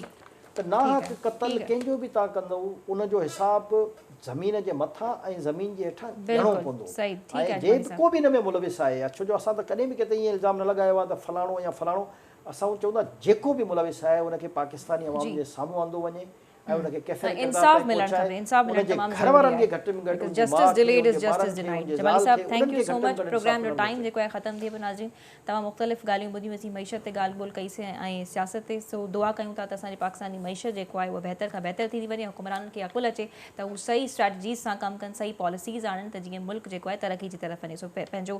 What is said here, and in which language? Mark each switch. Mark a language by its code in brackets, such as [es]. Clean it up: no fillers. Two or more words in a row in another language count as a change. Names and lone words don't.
[sd] त नाहक क़तल कंहिंजो बि तव्हां कंदव उनजो हिसाबु ज़मीन जे मथां ऐं ज़मीन जे हेठां ॾियणो पवंदो। ऐं जेको बि हिन में मुलविस आहे छो जो असां त कॾहिं बि किथे ईअं इल्ज़ाम न लॻायो आहे त फलाणो या फलाणो असां चवंदा जेको बि मुलविस आहे उनखे पाकिस्तानी अवाम जे साम्हूं आंदो वञे ऐं उनखे कैफ़े इंसाफ मिलणु खपे। इंसाफ मिलणु तमामु ज़रूरी आहे। [en] justice delayed is justice denied. जमाली साहब thank you so much. [sd] प्रोग्राम जो टाइम जेको आहे ख़तमु थिए पियो नाज़रीन। तव्हां मुख़्तलिफ़ ॻाल्हियूं ॿुधियूं मईशत ते ॻाल्हि ॿोल कईसीं ऐं सियासत ते। सो दुआ कयूं था त असांजी पाकिस्तानी मईशत जेको आहे उहा बहितर खां बहितर थींदी वञे। हुकुमराननि खे अकुलु अचे त हू सही स्ट्रेटजीज़ सां कमु कनि सही पॉलिसीज़ आणनि त जीअं मुल्क जेको आहे तरक़ी जी तरफ़ वञे।